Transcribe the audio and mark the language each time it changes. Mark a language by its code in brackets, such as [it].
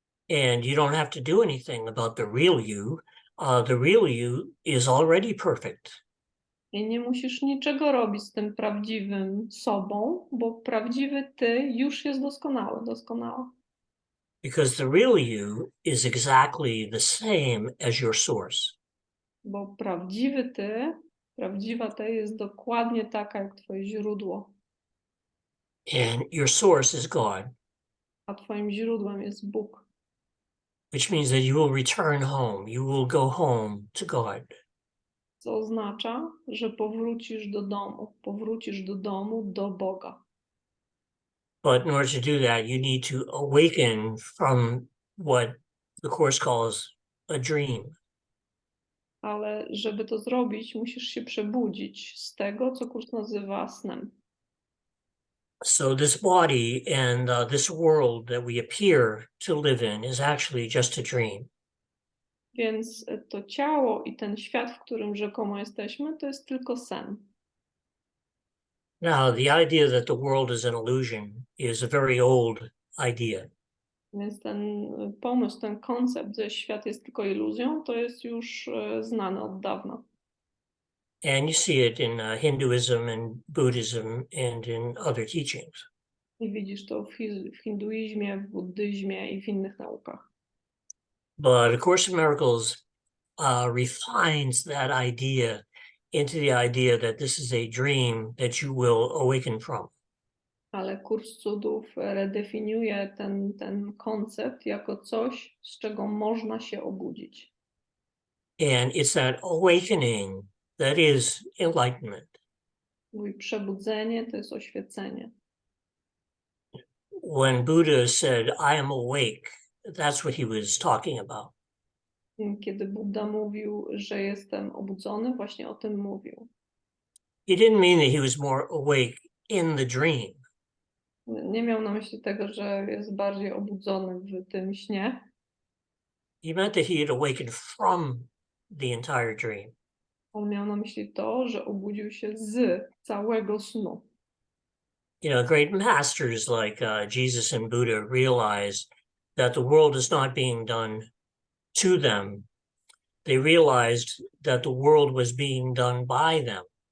[en] And you don't have to do anything about the real you. The real you is already perfect. [pl] I nie musisz niczego robić z tym prawdziwym sobą, bo prawdziwy ty już jest doskonały, doskonała. [en] Because the real you is exactly the same as your source. [pl] Bo prawdziwy ty, prawdziwa ty jest dokładnie taka jak twoje źródło. [en] And your source is God. [pl] A twoim źródłem jest Bóg. [en] Which means that you will return home. You will go home to God. [pl] Co oznacza, że powrócisz do domu, do Boga. [en] But in order to do that, you need to awaken from what the Course calls a dream. [pl] Ale żeby to zrobić, musisz się przebudzić z tego, co kurs nazywa snem. [en] So this body and this world that we appear to live in is actually just a dream. [pl] Więc to ciało i ten świat, w którym rzekomo jesteśmy, to jest tylko sen. [en] Now, the idea that the world is an illusion is a very old idea. [pl] Więc ten pomysł, ten koncept, że świat jest tylko iluzją, to jest już znany od dawna. [en] And you see it in Hinduism and Buddhism and in other teachings. [pl] I widzisz to w hinduizmie, w buddyzmie i w innych naukach. [en] But A Course in Miracles refines that idea into the idea that this is a dream that you will awaken from. [pl] Ale Kurs Cudów redefiniuje ten koncept jako coś, z czego można się obudzić. [en] And it's that awakening that is enlightenment. [pl] Mój przebudzenie to jest oświecenie. [en] When Buddha said, I am awake, that's what he was talking about. [pl] Kiedy Buddha mówił, że jestem obudzony, właśnie o tym mówił. [en] He didn't mean that he was more awake in the dream. [pl] Nie miał na myśli tego, że jest bardziej obudzony w tym śnie. [en] He meant that he had awakened from the entire dream. [pl] On miał na myśli to, że obudził się z całego snu. [en] You know, great masters like Jesus and Buddha realized that the world is not being done to them. They realized that the world was being done by them.